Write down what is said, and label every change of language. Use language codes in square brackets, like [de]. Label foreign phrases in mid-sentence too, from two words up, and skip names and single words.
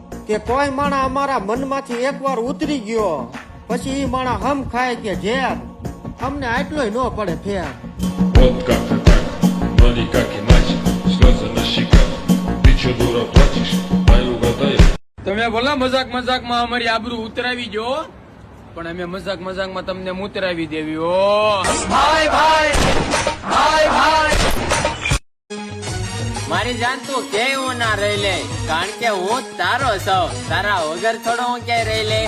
[gu] કે કોઈ માણા અમારા મનમાંથી એકવાર ઉતરી ગયો પછી ઈ માણા હમ ખાય કે ઝેર, અમને આટલોય ન પડે ફેર. [ru] Вот как ты так, но никак иначе. Слезы на щеках, ты чё, дура, плачешь? Дай угадаю. [gu] તમે બોલા મજાક મજાકમાં અમારી આબરૂ ઉતરાવી જો, પણ અમે મજાક મજાકમાં તમને ઉતરાવી દેવી. ઓ ભાઈ ભાઈ ભાઈ ભાઈ, મારી જાન તું કેવું ના રહી લે, કારણ કે હું તારો છું, તારા વગર થોડો હું ક્યાંય રહી લે.